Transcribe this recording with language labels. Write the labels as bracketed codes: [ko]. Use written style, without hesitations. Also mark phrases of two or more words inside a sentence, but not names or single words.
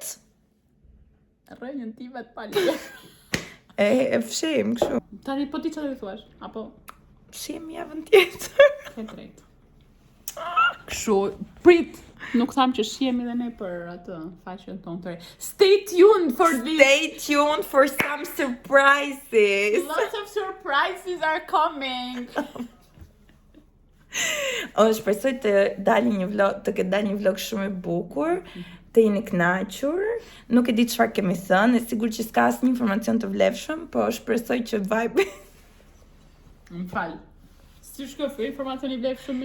[sq] Rënjën ti vetë pali. E fshim kështu. Tani po ti çfarë thuash? Apo Fshim javën tjetër. ke drejt. Kështu, prit. Nuk tham që shihemi dhe ne për atë faqen tonë të re. [en] Stay tuned for this. Stay tuned for some surprises. Lots of surprises are coming. [sq] Shpresoj të dalë një vlog, të ketë dalë një vlog shumë i bukur, të jeni kënaqur. Nuk e di çfarë kemi thënë, e sigurt që s'ka asnjë informacion të vlefshëm, po shpresoj që vibe. Më fal. Si shkofë informacioni vlefshëm?